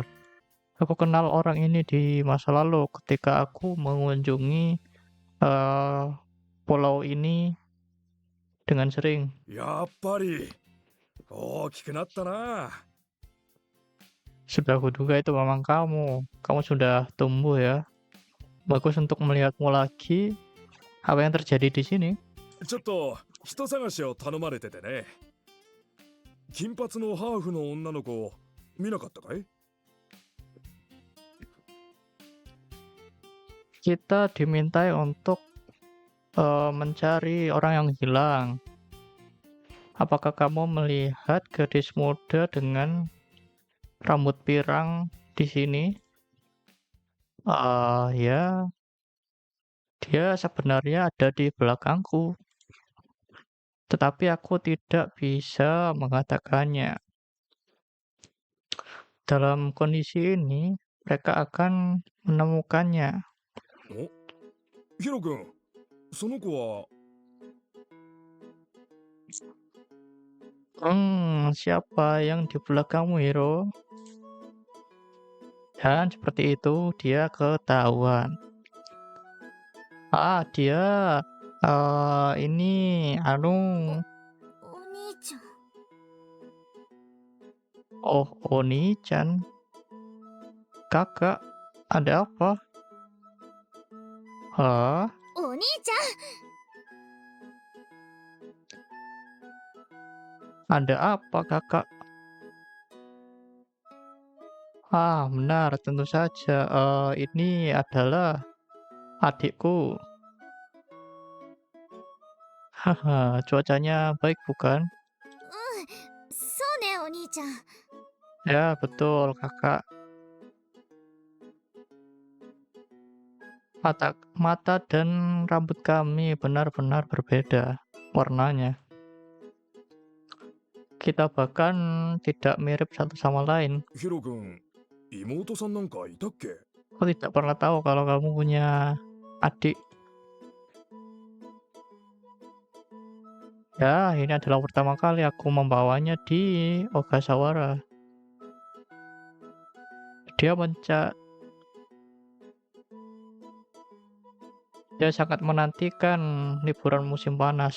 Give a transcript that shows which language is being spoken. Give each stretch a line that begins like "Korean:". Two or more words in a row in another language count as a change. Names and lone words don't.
Indonesian: Aku kenal orang ini di masa lalu ketika aku mengunjungi pulau ini dengan sering.
Japanese: やっぱり。大きくなったな.
Indonesian: Sudah kuduga itu memang kamu. Kamu sudah tumbuh ya. Bagus untuk melihatmu lagi. Apa yang terjadi di sini?
Japanese: ちょっと人探しを頼まれててね。金髪のハーフの女の子見なかったかい?
Indonesian: Kita dimintai untuk mencari orang yang hilang. Apakah kamu melihat gadis muda dengan rambut pirang di sini? Ya, dia sebenarnya ada di belakangku, tetapi aku tidak bisa mengatakannya. Dalam kondisi ini, mereka akan menemukannya.
Japanese: お、ヒロ君、その子は、
Indonesian: Siapa yang di belakangmu, Hiro? Dan seperti itu, dia ketahuan. Dia, ini, anu,
Japanese: お兄ちゃん。
Indonesian: oh, Oni-chan, kakak, ada apa? Hah?
Japanese: お兄ち
Indonesian: Ada apa, kakak? Benar, tentu saja. Ini adalah adikku. Haha, cuacanya baik bukan?
Japanese: ゃん。そうね、お兄ちゃん。
Indonesian: Ya, betul, kakak. Mata dan rambut kami benar-benar berbeda warnanya. Kita bahkan tidak mirip satu sama lain.
Japanese: ヒロ君、妹さんなんかいたっけ？
Indonesian: Aku tidak pernah tahu kalau kamu punya adik. Ya, ini adalah pertama kali aku membawanya di Ogasawara. Dia sangat menantikan liburan musim panas.